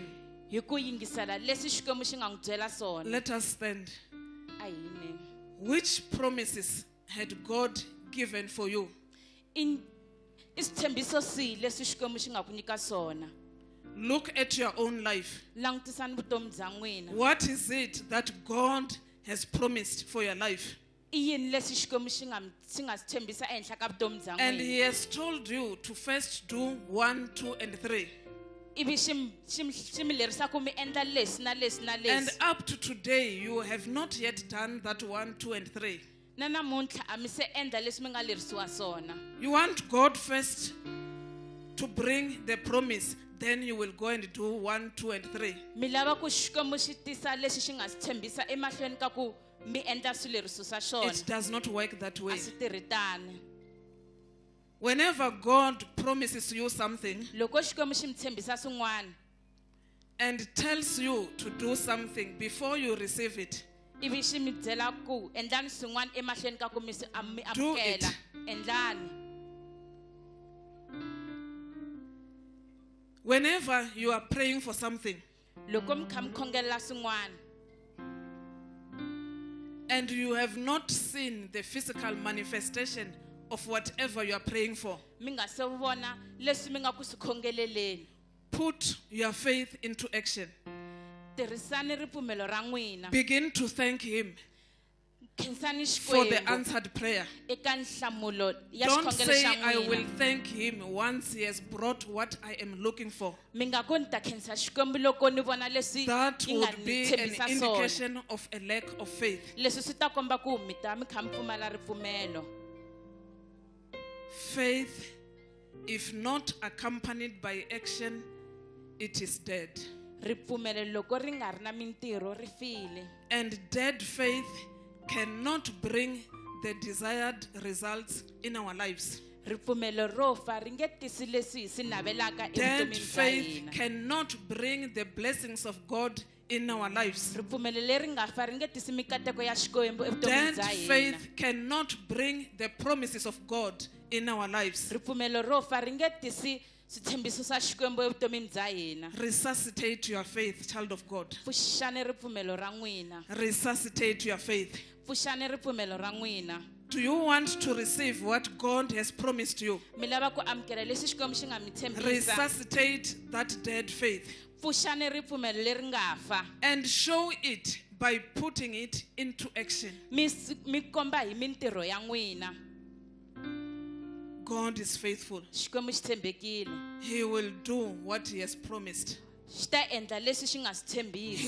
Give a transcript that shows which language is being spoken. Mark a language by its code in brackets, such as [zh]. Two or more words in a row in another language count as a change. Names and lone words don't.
[ts] hi ku yingisela leswi Xikwembu xi nga n'wi byela swona. [en] Let us stand. [ts] A hi yimeni. [en] Which promises had God given for you? [ts] I switshembiso swihi leswi Xikwembu xi nga ku nyika swona? [en] Look at your own life. [ts] Langutisani vutomi bya n'wina. [en] What is it that God has promised for your life? [ts] I yini leswi Xikwembu xi nga swi tshembisa ehenhla ka vutomi bya [en] And he [ts] n'wina? [en] has told you to first do 1, 2, and 3. [ts] Ivi xi mi lerisa ku mi endla leswi na leswi na [en] And [ts] leswi. [en] up to today, you have not yet done that 1, 2, and 3. [ts] Na namuntlha a mi se endla leswi mi nga lerisiwa swona. [en] You want God first to bring the promise, then you will go and do 1, 2, and 3. [ts] Mi lava ku Xikwembu xi tisa leswi xi nga swi tshembisa emahlweni ka ku mi endla swileriso swa [en] It [ts] swona. [en] does not work that [ts] A [en] way. [ts] swi tirhi tani. [en] Whenever God promises you something [ts] Loko Xikwembu xi mi tshembisa swin'wana, [en] and tells you to do something before you receive it, [ts] ivi xi mi byela ku endlani swin'wana emahlweni ka ku mi swi mi [en] Do it. [ts] amukela. Endlani. [en] whenever you are praying for something [ts] Loko mi kha mi khongelela swin'wana, [en] and you have not seen the physical manifestation of whatever you are praying for, [ts] mi nga se vona leswi mi nga ku swi khongeleleni. [en] put your faith into action. [ts] Tirhisani ripfumelo ra n'wina. [en] Begin to thank Him [ts] Khensani [en] for the [ts] Xikwembu [en] answered prayer. [ts] eka nhlamulo ya [en] Don't [ts] xikhongelo [en] say, [ts] xa [en] I will [ts] n'wina. [en] thank Him once He has brought what I am looking for. [ts] Mi nga ku ni ta khensa Xikwembu loko ni vona leswi [en] That [ts] yi nga [en] would [ts] ni [en] be an [ts] tshembisa swona. [en] indication of a lack of faith. [ts] Leswi swi ta komba ku mi ta mi kha mi pfumala ripfumelo. [en] Faith, if not accompanied by action, it is dead. [ts] Ripfumelo loko ri nga ri na mintirho ri file. [en] And dead faith cannot bring the desired results in our lives. [ts] Ripfumelo ro fa ri nge tisi leswi hi swi navelaka [en] Dead [ts] evutomini bya [en] faith [ts] hina. [en] cannot bring the blessings of God in our lives. [ts] Ripfumelo leri nga fa ri nge tisi mikateko ya Xikwembu evutomini [en] Dead [ts] bya hina. [en] faith cannot bring the promises of God in our lives. [ts] Ripfumelo ro fa ri nge tisi switshembiso swa Xikwembu evutomini bya hina. [en] Resuscitate your faith, child of God. [ts] Pfuxani ripfumelo ra n'wina. [en] Resuscitate your faith. [ts] Pfuxani ripfumelo ra n'wina. [en] Do you want to receive what God has promised you? [ts] Mi lava ku amukela leswi Xikwembu xi nga mi tshembisa. [en] Resuscitate that dead faith [ts] Pfuxani ripfumelo leri nga fa. [en] and show it by putting it into action. [ts] Mi komba hi mintirho ya n'wina. [en] God is faithful. [ts] Xikwembu xi tshembekile. [en] He will do what He has promised. [ts] Xi ta endla leswi xi nga swi [en] He